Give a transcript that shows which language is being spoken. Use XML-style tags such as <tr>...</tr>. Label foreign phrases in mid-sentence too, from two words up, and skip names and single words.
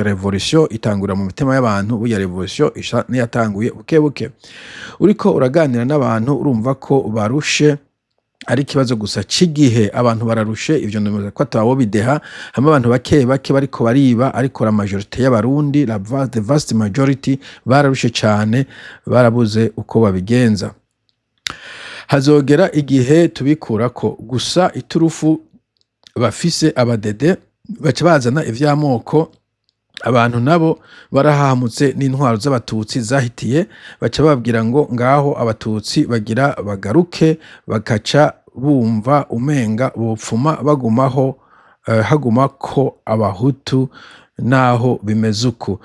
<rn>Revolution itangura mu mitima y'abantu buya revolution isa niyatanguye bukebuke. Uriko uraganira n'abantu urumva ko barushe ari kibazo gusa cigihe abantu bararushe ivyo ndemeza ko atawo bideha hamwe abantu bake bariko bariba ariko</rn> <fr>la majorité</fr> <rn>y'abarundi</rn> <en>the vast majority</en> <rn>bararushe cyane barabuze uko babigenza. Hazogera igihe tubikurako gusa iturufu bafise abadede baca bazana ivy'amoko. Abantu nabo barahamutse n'intwaro z'abatutsi zahitiye baca babwira ngo ngaho abatutsi bagira bagaruke bakaca bumva umenga bopfuma bagumaho haguma ko abahutu naho bimeze uko.</rn>